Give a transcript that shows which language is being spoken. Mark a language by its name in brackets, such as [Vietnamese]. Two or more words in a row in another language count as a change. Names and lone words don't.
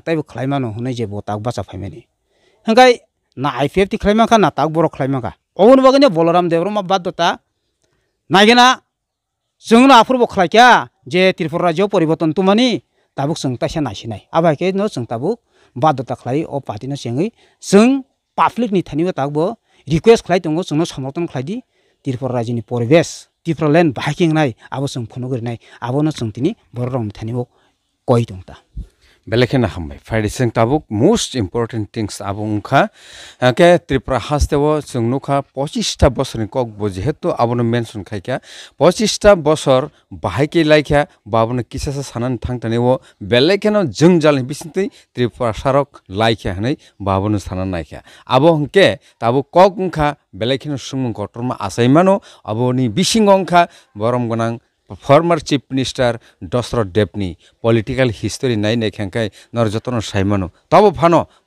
[Kok Borok] ताइबो खलायमानो हुनै जे बोताक बाचा फेमेनि अंकाय ना आईपीएफ ति खलायमाखा ना ताक बर खलायमाखा अबुनि बागैनो बलराम देब्रमा बाध्यता नायगेना जोंनो आफुरबो खलायक्या जे त्रिपुरा राज्य परिवर्तन तुमानि ताबुक जों तासे नायसिनाय आबाके न जों ताबुक बाध्यता खलाय ओ पार्टीनो सेङै जों पाब्लिक नि थानिबो ताबो रिक्वेस्ट खलाय दंगो जोंनो समर्थन खलायदि त्रिपुरा राज्यनि परिवेश त्रिपुरा ल्यान्ड बाइकिं नाय आबो जों फनगरिनाय आबोनो जों तिनि बर रं थानिबो कय दंता बेलेखेना हामबाय फ्राइडे जों ताबुक [English] most important things [Kok Borok] आबुंखा के त्रिपुरा हास्तेव जों नुखा 25टा बছरनि कक बो जेहेतु आबोनो मेंशन खायखा 25टा बছर बाहायके लायखा बाबोनो किसासा सानान थांतनेव बेलेखेना जों जालनि बिसिनतै त्रिपुरा सारक लायखा हनै बाबोनो सानान नायखा आबो हंके ताबु कक उंखा बेलेखेना सुमुं गटरमा आसायमानो आबोनि बिसिंगंखा बरम गोनां [English] former Chief Minister [Kok Borok] दशरथ देबनी [English] political history [Kok Borok] नायनाय खेंखाय नरजतन साइमानो तब फानो